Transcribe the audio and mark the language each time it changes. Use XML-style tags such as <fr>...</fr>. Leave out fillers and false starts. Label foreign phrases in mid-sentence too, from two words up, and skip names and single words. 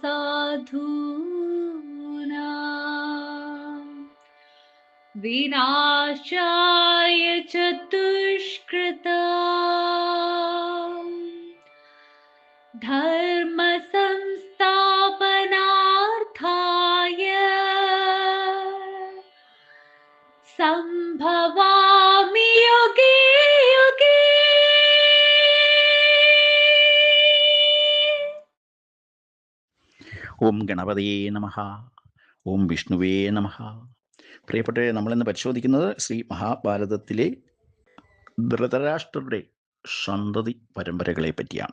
<sa>साधूनां विनाशाय च दुष्कृतां, धर्म संस्थापनार्थाय संभवामि युगे युगे। ഓം ഗണപതിയേ നമഃ. ഓം വിഷ്ണുവേ നമഃ.</sa> <ml>പ്രിയപ്പെട്ടവരെ, നമ്മളിന്ന് പരിശോധിക്കുന്നത് ശ്രീ മഹാഭാരതത്തിലെ ധൃതരാഷ്ട്രരുടെ സന്തതി പരമ്പരകളെ പറ്റിയാണ്.</ml>